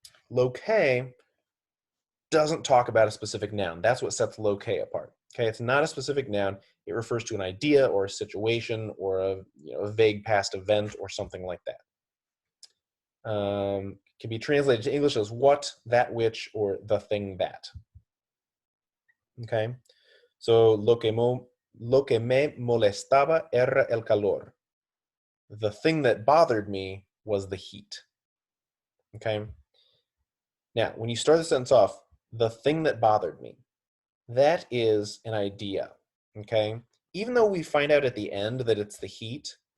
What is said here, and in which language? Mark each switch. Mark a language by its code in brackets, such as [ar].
[en] Loque doesn't talk about a specific noun. That's what sets loque apart. Okay, it's not a specific noun. It refers to an idea or a situation or a vague past event or something like that. Can be translated to English as what, that which, or the thing that. Okay, so [es] lo que me molestaba era el calor. [en] The thing that bothered me was the heat. Okay, now when you start the sentence off, the thing that bothered me, that is an idea. Okay, even though we find out at the end that it's the heat,